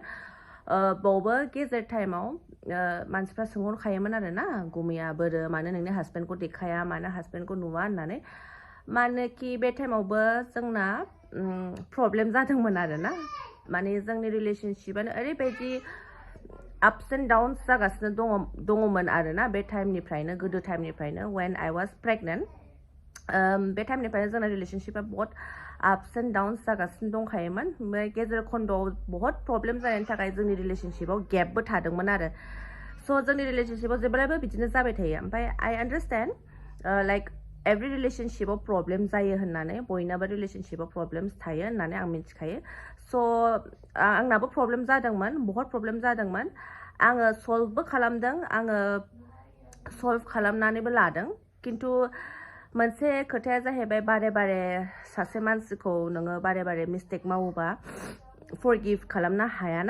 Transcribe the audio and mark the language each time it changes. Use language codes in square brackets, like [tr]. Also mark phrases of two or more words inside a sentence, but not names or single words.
[brx] बावबो गेजेर टाइमाव मानसिफ्रा सोंहरखायोमोन आरो ना गुमैया बोरो मानो नोंनि हासबेन्डखौ देखाया मानो हासबेन्डखौ नुवा होननानै मानोकि बे टाइमावबो जोंना प्रब्लेम जादोंमोन आरो ना माने जोंनि रिलेशनशिपआनो ओरैबायदि [en] ups and downs [brx] जागासिनो दङमोन आरो ना बे टाइमनिफ्रायनो गोदो टाइमनिफ्रायनो [en] when I was pregnant. [brx] बे टाइमनिफ्रायनो जोंना रिलेशनशिपआ बहुत [en] ups and downs [brx] जागासिनो दंखायोमोन. ओमफ्राय गेजेर खन्द'आव बहुत प्रब्लेम जानायनि थाखाय जोंनि रिलेशनशिपआव गेपबो थादोंमोन आरो. स' जोंनि रिलेशनशिपआव जेब्लायबो बिदिनो जाबाय थायो. ओमफ्राय [en] I understand like every [brx] रिलेशनशिपआव प्रब्लेम जायो होननानै बयनाबो रिलेशनशिपआव प्रब्लेम्स थायो होननानै आं मिथिखायो. स' आंनाबो प्रब्लेम जादोंमोन, बहुत प्रब्लेम जादोंमोन. आङो सल्भबो खालामदों, आङो सल्भ खालामनानैबो लादों. खिन्थु मोनसे खोथाया जाहैबाय बारे सासे मानसिखौ नोङो बारे मिस्टेक मावोबा फरगिभ खालामनो हायाना.